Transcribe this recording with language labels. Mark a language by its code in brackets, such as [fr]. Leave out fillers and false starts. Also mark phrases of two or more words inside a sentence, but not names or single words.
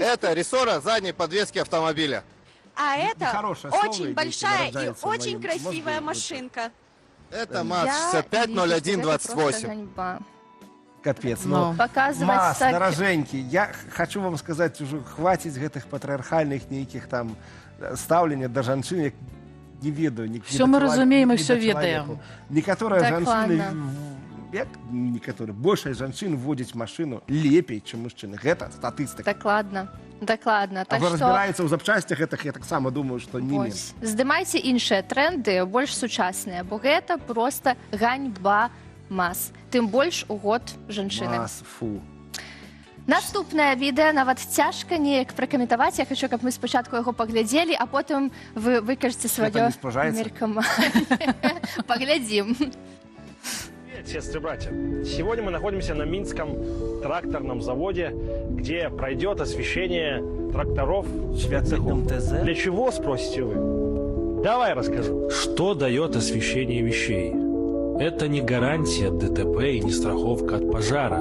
[ru] Это рессора задней подвески автомобиля. А это очень большая и очень красивая машинка. Это МАЗ-650128. Капец, показывать МАЗ, дороженький. Я хочу вам сказать, уже хватит [be] гэтых патріархальных нейкіх там ставлення до жанчын, як не ведаю. Все мы разумеем и все ведаем. Некаторыя жанчыны, як некаторыя, большасць жанчын водзяць машину лепей, чым мужчыны. Гэта статыстыка. Дакладна. А вы разбираецца ў запчасцях, гэтых, я таксама думаю, што не менш. Здымайце іншыя тренды, больш сучасныя, бо гэта проста ганьба МАЗ. Тым больш у год жанчыны. МАЗ, фу. Наступнае відэа нават цяжка неяк пракаментаваць. Я хочу, каб мы спачатку яго паглядзелі, а потым вы выкажаце сваё меркаванне. Паглядзім. [ru] Сестры и братья, сегодня мы находимся на Минском тракторном заводе, где пройдет освещение тракторов цехов. Для чего, спросите вы? Давай расскажу. Что дает освещение вещей? Это не гарантия от ДТП и не страховка от пожара.